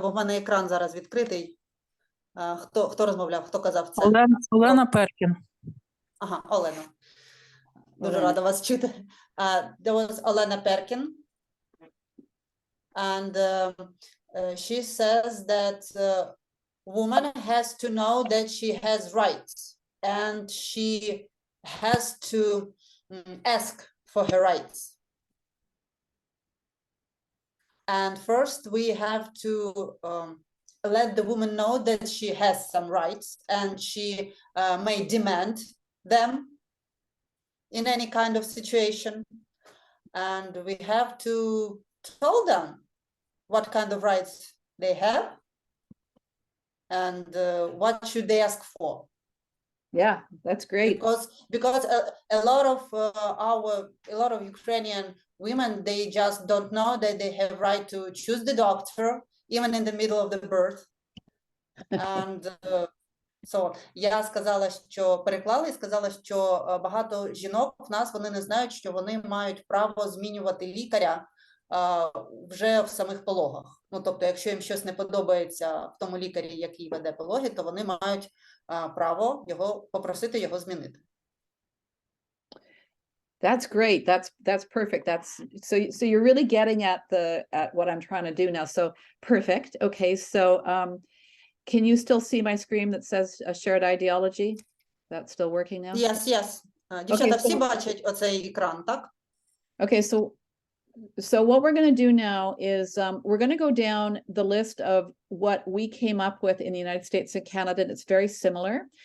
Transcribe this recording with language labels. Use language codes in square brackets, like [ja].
[uk] Бо в мене екран зараз відкритий. Хто розмовляв? Хто казав це? Олена Перкін. Ага, Олена. Дуже рада вас чути. [en] There was Олена Перкін. And she says that woman has to know that she has rights. And she has to ask for her rights. And first we have to let the woman know that she has some rights and she may demand them in any kind of situation. And we have to tell them what kind of rights they have and what should they ask for. Yeah, that's great. Because a lot of Ukrainian women, they just don't know that they have right to choose the doctor even in the middle of the birth. And so [uk] я сказала, що переклала і сказала, що багато жінок в нас, вони не знають, що вони мають право змінювати лікаря вже в самих пологах. Ну, тобто, якщо їм щось не подобається в тому лікарі, який веде пологи, то вони мають право попросити його змінити. [en] That's great. That's perfect. So you're really getting at what I'm trying to do now. So perfect. Okay. So can you still see my screen that says a shared ideology? That's still working now? Yes. [uk] Дівчата, всі бачать оцей екран, так? [en] Okay, so what we're going to do now is we're going to go down the list of what we came up with in the United States and Canada. It's very similar.